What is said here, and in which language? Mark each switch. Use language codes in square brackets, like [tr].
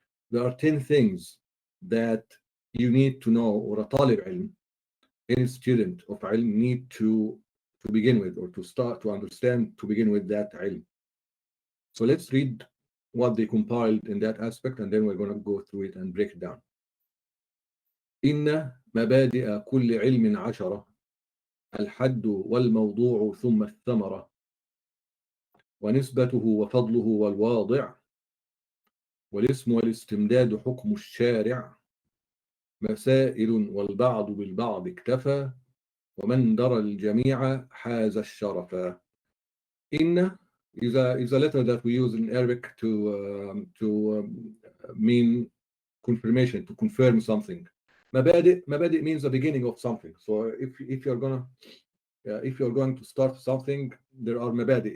[en] There are 10 things that you need to know, or a talib ilm, any student of ilm, need to begin with, or to start to understand, to begin with that ilm. So let's read what they compiled in that aspect, and then we're going to go through it and break it down. [ar] إن مبادئ كل علم 10 الحد والموضوع ثم الثمرة ونسبته وفضله والواضع والاسم والاستمداد حكم الشارع مسائل والبعض بالبعض اكتفى ومن درى الجميع حاز الشرف. [en] إن is a letter that we use in Arabic to mean confirmation, to confirm something. Mabadi means the beginning of something. So if you're going to start something, there are mabadi.